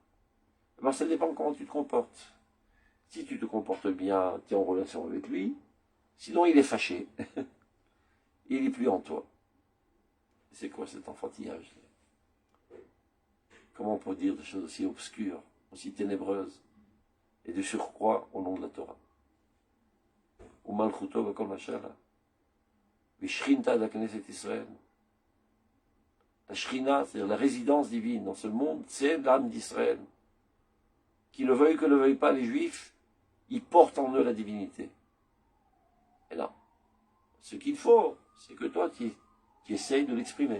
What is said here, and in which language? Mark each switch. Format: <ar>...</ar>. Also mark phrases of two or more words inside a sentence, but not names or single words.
<fr>Alors ça dépend comment tu te comportes. Si tu te comportes bien, tu es en relation avec lui, sinon il est fâché. Il n'est plus en toi. C'est quoi cet enfantillage? Comment on peut dire des choses aussi obscures, aussi ténébreuses, et de surcroît au nom de la Torah?</fr> <he>ומלכותו בכל משלה.</he> <fr>V'shrinta de la Knesset Israël. La Shrina, c'est-à-dire la résidence divine dans ce monde, c'est l'âme d'Israël. Qu'ils le veuillent que le veuillent pas les Juifs, ils portent en eux la divinité. Et là, ce qu'il faut, c'est que toi, tu essayes de l'exprimer.</fr>